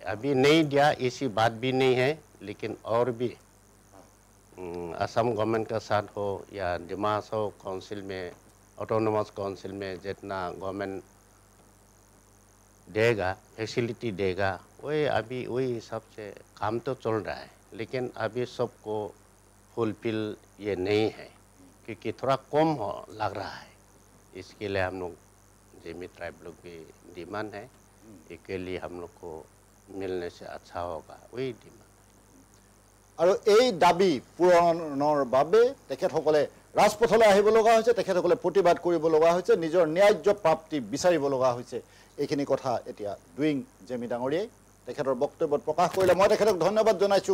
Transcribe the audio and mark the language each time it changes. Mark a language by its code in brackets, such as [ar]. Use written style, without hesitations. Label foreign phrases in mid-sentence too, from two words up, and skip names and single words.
[hi] अभी नहीं दिया ऐसी बात भी नहीं है, लेकिन और भी असम गवर्नमेंट के साथ हो या डिमा हासाओ काउंसिल में, [en] autonomous council [hi] में जितना गवर्नमेंट देगा, फैसिलिटी देगा, वही अभी वही हिसाब से काम तो चल रहा है, लेकिन अभी सबको फुलफिल ये नहीं है, क्योंकि थोड़ा कम लग रहा है। इसके लिए हम लोग जेमी ट्राइब लोग भी डिमांड है, इसके लिए हम लोग को मिलने से अच्छा होगा, वही डिमांड। [as] আৰু এই দাবী পূৰণৰ বাবে তেখেতসকলে ৰাজপথলৈ আহিব লগা হৈছে, তেখেতসকলে প্ৰতিবাদ কৰিব লগা হৈছে, নিজৰ ন্যায্য প্ৰাপ্তি বিচাৰিব লগা হৈছে। এইখিনি কথা এতিয়া ডুইং জেমি ডাঙৰীয়াই তেখেতৰ বক্তব্যত প্ৰকাশ কৰিলে। মই তেখেতক ধন্যবাদ জনাইছোঁ।